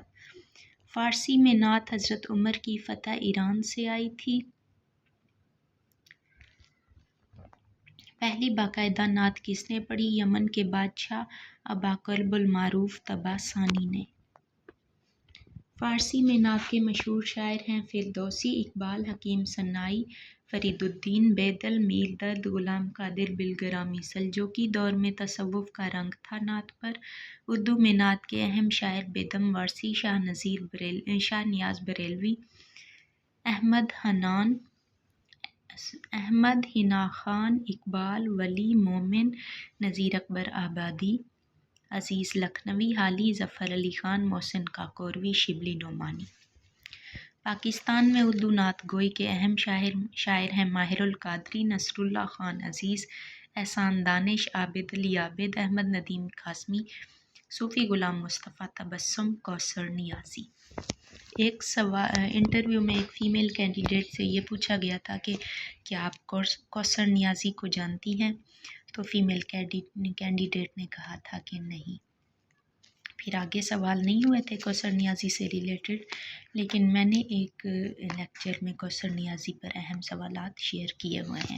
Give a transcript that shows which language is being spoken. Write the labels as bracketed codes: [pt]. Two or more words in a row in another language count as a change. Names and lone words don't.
[ur] فارسی میں نعت حضرت عمر کی فتح ایران سے آئی تھی. پہلی باقاعدہ نعت کس نے پڑھی? یمن کے بادشاہ ابا قلبل معروف تباسانی نے. فارسی میں نعت کے مشہور شاعر ہیں فردوسی، اقبال، حکیم سنائی، فریدالدین، بیدل، میر درد، غلام قادر بلگرامی. سلجوقی دور میں تصوف کا رنگ تھا نعت پر. اردو میں نعت کے اہم شاعر بیدم وارثی، شاہ نیاز بریلوی، احمد حنا خان، اقبال، ولی مومن، نظیر اکبر آبادی، عزیز لکھنوی، حالی، ظفر علی خان، محسن کاکوروی، شبلی نعمانی. پاکستان میں اردو نعت گوئی کے اہم شاعر ہیں ماہر القادری، نصراللہ خان عزیز، احسان دانش، عابد علی عابد، احمد ندیم قاسمی، صوفی غلام مصطفیٰ تبسم، کوثر نیازی. ایک انٹرویو میں ایک [en] female candidate [ur] سے یہ پوچھا گیا تھا کہ کیا آپ کوثر نیازی کو جانتی ہیں? تو [en] female candidate [ur] نے کہا تھا کہ نہیں. پھر آگے سوال نہیں ہوئے تھے کوثر نیازی سے ریلیٹڈ، لیکن میں نے ایک لیکچر میں کوثر نیازی پر اہم سوالات شیئر کیے ہوئے ہیں.